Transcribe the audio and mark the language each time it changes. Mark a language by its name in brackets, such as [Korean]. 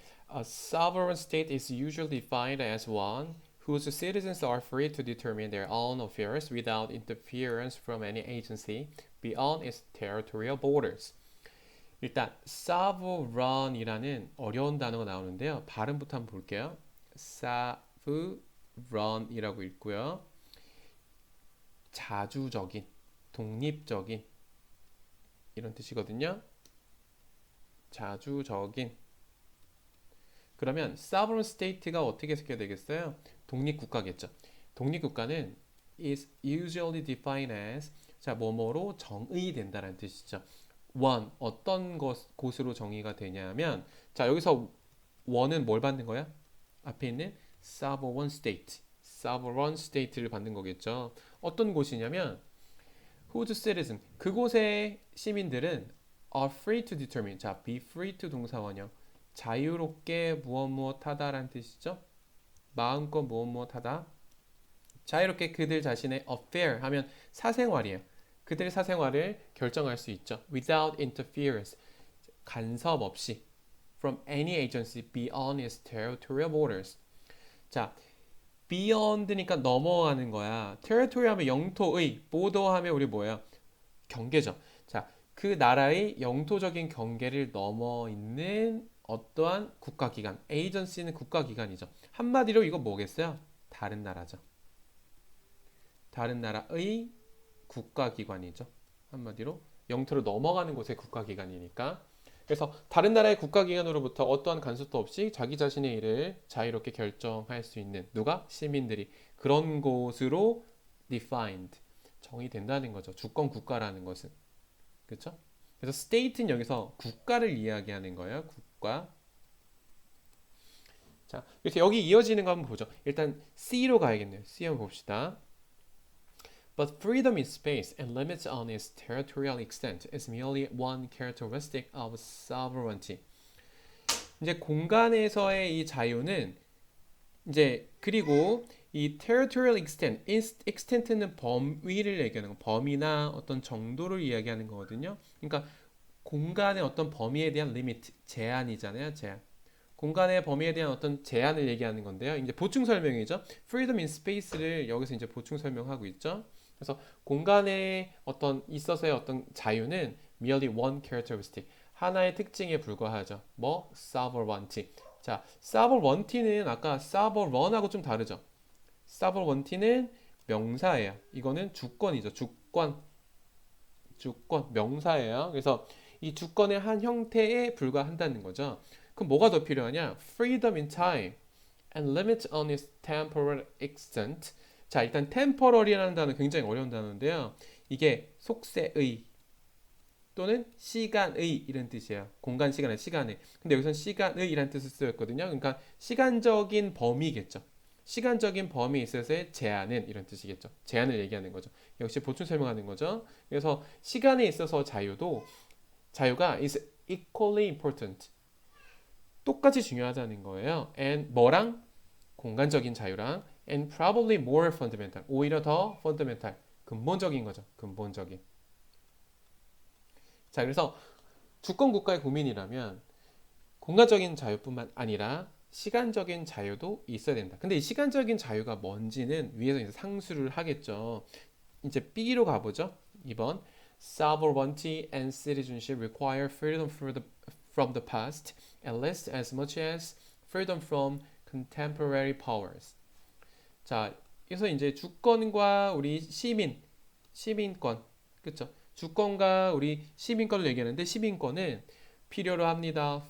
[English] A sovereign state is usually defined as one whose citizens are free to determine their own affairs without interference from any agency beyond its territorial borders. [Korean] 일단 sovereign이라는 어려운 단어가 나오는데요. 발음부터 한번 볼게요. sovereign이라고 읽고요. 자주적인, 독립적인 이런 뜻이거든요. 자주적인. 그러면 sovereign state가 어떻게 해석해야 되겠어요? 독립국가겠죠. 독립국가는 [English] is usually defined as [Korean] 자 뭐뭐로 정의된다라는 뜻이죠. one 어떤 곳으로 정의가 되냐면 자 여기서 one은 뭘 받는 거야? 앞에 있는 sovereign state, sovereign state를 받는 거겠죠. 어떤 곳이냐면 [English] whose citizen [Korean] 그곳의 시민들은 [English] are free to determine [Korean] 자 [English] be free to [Korean] 동사원형 자유롭게 무엇 무엇 하다라는 뜻이죠. 마음껏 무엇 무엇 하다. 자유롭게 그들 자신의 affair 하면 사생활이에요. 그들의 사생활을 결정할 수 있죠. [English] Without interference [Korean] 간섭 없이 [English] from any agency beyond its territorial borders. [Korean] 자, beyond니까 넘어가는 거야. territory 하면 영토의, border 하면 우리 뭐예요? 경계죠. 자, 그 나라의 영토적인 경계를 넘어 있는 어떠한 국가기관, 에이전시는 국가기관이죠. 한마디로 이거 뭐겠어요? 다른 나라죠. 다른 나라의 국가기관이죠. 한마디로 영토를 넘어가는 곳의 국가기관이니까. 그래서 다른 나라의 국가기관으로부터 어떠한 간섭도 없이 자기 자신의 일을 자유롭게 결정할 수 있는 누가? 시민들이 그런 곳으로 defined 정의된다는 거죠. 주권 국가라는 것은. 그렇죠? 그래서 state는 여기서 국가를 이야기하는 거예요. 국가. 자, 그래서 여기 이어지는 거 한번 보죠. 일단 C로 가야겠네요. C 한번 봅시다. [English] But freedom in space and limits on its territorial extent is merely one characteristic of sovereignty. [Korean] 이제 공간에서의 이 자유는 이제 그리고 이 [English] territorial extent [Korean] 는 범위를 얘기하는 거, 범위나 어떤 정도를 이야기하는 거거든요. 그러니까 공간의 어떤 범위에 대한 리미트, 제한이잖아요, 제한. 공간의 범위에 대한 어떤 제한을 얘기하는 건데요. 이제 보충 설명이죠. [English] freedom in space [Korean] 를 여기서 이제 보충 설명하고 있죠. 그래서 공간에 어떤 있어서의 어떤 자유는 [English] merely one characteristic, [Korean] 하나의 특징에 불과하죠. 뭐 sovereignty. 자, sovereignty는 아까 sovereign하고 좀 다르죠. sovereignty는 명사예요. 이거는 주권이죠. 주권, 주권, 명사예요. 그래서 이 주권의 한 형태에 불과한다는 거죠. 그럼 뭐가 더 필요하냐? [English] freedom in time and limit on its temporal extent. [Korean] 자, 일단 temporal이라는 단어 굉장히 어려운 단어인데요. 이게 속세의 또는 시간의 이런 뜻이에요. 공간, 시간의 시간의. 근데 여기서는 시간의 이란 뜻을 쓰였거든요. 그러니까 시간적인 범위겠죠. 시간적인 범위에 있어서의 제한은 이런 뜻이겠죠. 제한을 얘기하는 거죠. 역시 보충 설명하는 거죠. 그래서 시간에 있어서 자유가 [English] is equally important. [Korean] 똑같이 중요하다는 거예요. [English] and [Korean] 뭐랑 공간적인 자유랑 [English] and probably more fundamental. [Korean] 오히려 더 fundamental. 근본적인 거죠. 근본적인. 자, 그래서 주권 국가의 국민이라면 공간적인 자유뿐만 아니라 시간적인 자유도 있어야 된다. 근데 이 시간적인 자유가 뭔지는 위에서 이제 상수를 하겠죠. 이제 B로 가보죠. 2번. [English] Sovereignty and citizenship require freedom from the past at least as much as freedom from contemporary powers. [Korean] 자, 그래서 이제 주권과 우리 시민권, 그렇죠? 주권과 우리 시민권을 얘기하는데 시민권은 필요로 합니다.